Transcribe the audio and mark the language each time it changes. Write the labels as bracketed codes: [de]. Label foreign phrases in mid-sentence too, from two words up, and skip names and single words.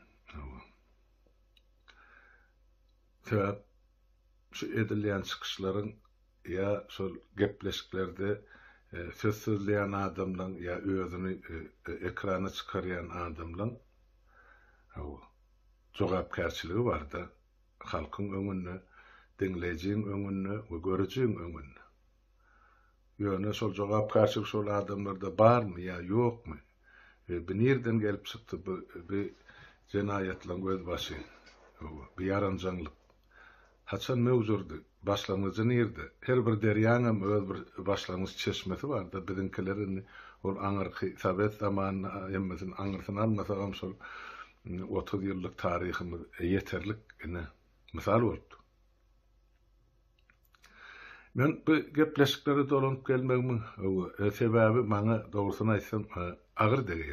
[tk] Sebäp şu edilýän çykyşlaryň ýa şol gepleşiklerde söz sözleýän adamlaryň ýa özüni ekrana çykarýan adamlaryň jogapkärçiligi bar da halkyň öňünde, dinleýijiň öňünde we görüjiň öňünde. Ýöne şol jogapkärçilik şol adamlarda barmy ýa ýokmy? Bu nerden gelip çykdy bu jenaýatlaryň göz başy? Bu ýaranjaňlyk haçan mewjurdy? [tr] Başlangıcı nerede? [tk] Her bir derýanyň öz bir başlangıç çeşmesi bar da biziňkilerini ol aňyrky Sovet zamanyna ýemmesin aňyrsyny almasagam şol 30 ýyllyk taryhymy ýeterlik ine misal bolupdy. Men bu gepleşikleri dolanyp gelmegiň sebäbi maňa dogrusyny aýtsam agyr degýär.